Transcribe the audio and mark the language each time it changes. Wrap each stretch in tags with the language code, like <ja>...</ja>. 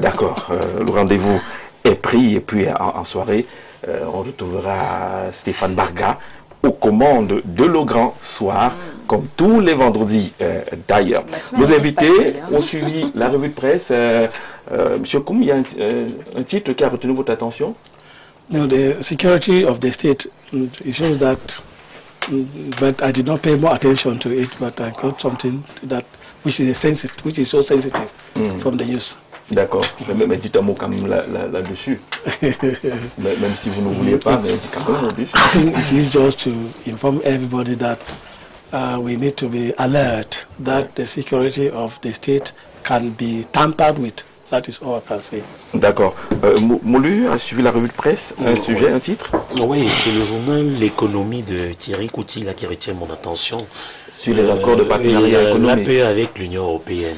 <fr>D'accord, le rendez-vous est pris et puis en soirée, on retrouvera Stéphane Barga aux commandes de Le Grand Soir, comme tous les vendredis d'ailleurs. Nos invités ont suivi la revue de presse. Monsieur Koum, il y a un titre qui a retenu votre attention?</fr> <en>No, the security of the state, it shows that but I did not pay more attention to it, but I got something that which is so sensitive from the news.</en> <fr>D'accord. Mais dites un mot quand même là-dessus. Même si vous ne vouliez pas, mais dites quand même là-dessus.</fr> <en>It is just to inform everybody that we need to be alert that the security of the state can be tampered with. That is all I can say.</en> <fr>D'accord. Moulu a suivi la revue de presse, un sujet, un titre? Oui, c'est le journal L'économie de Thierry Couty là, qui retient mon attention. Sur les accords de partenariat économique. L'APE avec l'Union européenne.</fr>